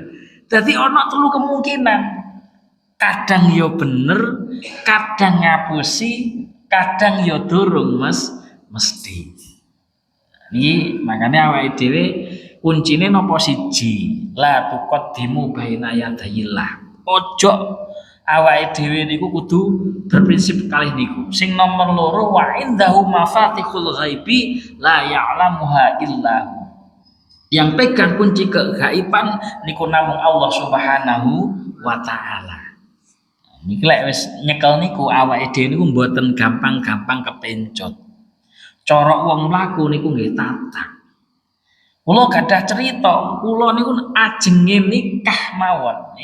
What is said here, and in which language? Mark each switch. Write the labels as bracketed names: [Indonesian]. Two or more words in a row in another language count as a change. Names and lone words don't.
[Javanese] Dadi ana telu kemungkinan. Kadang yo bener, kadang ngapusi, kadang yo durung mesti. Niki makane awake dhewe kuncine napa siji? [Arabic] لا تقدموا بين يدي الله. [Javanese] Ojo awake dhewe niku kudu berprinsip kalih niku. Sing nomor loro [Arabic] وعنده مفاتح الغيب لا يعلمها إلا هو. [Indonesian] Yang pegang kunci kegaiban [Javanese] niku namung [Indonesian] Allah [Arabic] سبحانه وتعالى. [Javanese] Niki lek wis nyekel niku awake dhewe niku mboten gampang-gampang kepencot. Cara wong mlaku niku nggih tatah. Kula gadah cerita, kula niku ajenge nikah mawon.